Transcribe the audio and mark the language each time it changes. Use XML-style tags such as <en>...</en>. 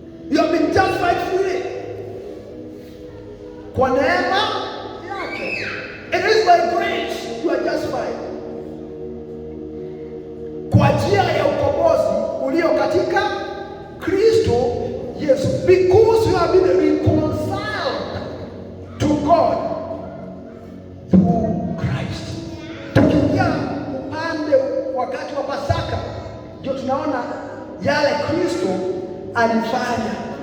<en>You have been justified freely.</en> <sw>Kwa neema yake.</sw> <en>It is by grace you are justified.</en> <sw>Kwa njia ya ukombozi ulio katika Kristo Yesu.</sw> <en>Because you have been reconciled to God through Christ.</en> <sw>Tukiingia upande wakati wa Pasaka, ndio tunaona yale Kristo alifanya.</sw>